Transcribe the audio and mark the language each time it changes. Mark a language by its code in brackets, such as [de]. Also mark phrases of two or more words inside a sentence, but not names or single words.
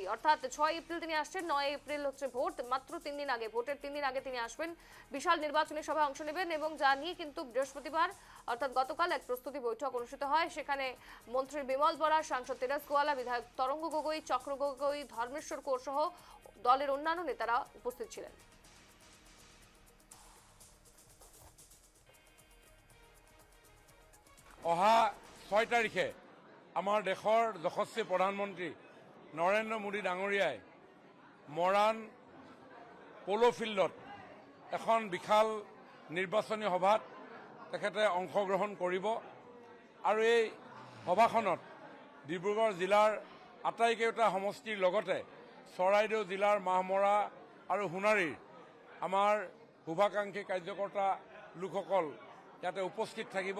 [bn] অর্থাৎ 6 এপ্রিল তিনি আসছেন, 9 এপ্রিল হচ্ছে ভোট, মাত্র 3 দিন আগে, ভোটের 3 দিন আগে তিনি আসবেন, বিশাল নির্বাচনী সভায় অংশ নেবেন এবং যা নিয়ে কিন্তু বৃহস্পতিবার অর্থাৎ গতকাল এক প্রস্তুতি বৈঠক অনুষ্ঠিত হয়। সেখানে মন্ত্রী বিমল বরা, সাংসদ তেরাস গোয়ালা, বিধায়ক তরঙ্গ গগৈ, চক্র গগৈ, ধর্মেশ্বর কোঁর সহ দলের অন্যান্য নেতারা উপস্থিত ছিলেন। [as] অহা 6 তাৰিখে আমাৰ দেশৰ যশস্বী প্ৰধানমন্ত্ৰী নৰেন্দ্ৰ মোদী ডাঙৰীয়াই মৰাণ প'ল' ফিল্ডত এখন বিশাল নিৰ্বাচনী সভাত তেখেতে অংশগ্ৰহণ কৰিব আৰু এই সভাখনত ডিব্ৰুগড় জিলাৰ আটাইকেইটা সমষ্টিৰ লগতে চৰাইদেউ জিলাৰ মাহমৰা আৰু সোণাৰীৰ আমাৰ শুভাকাংক্ষী কাৰ্যকৰ্তা লোকসকল ইয়াতে উপস্থিত থাকিব।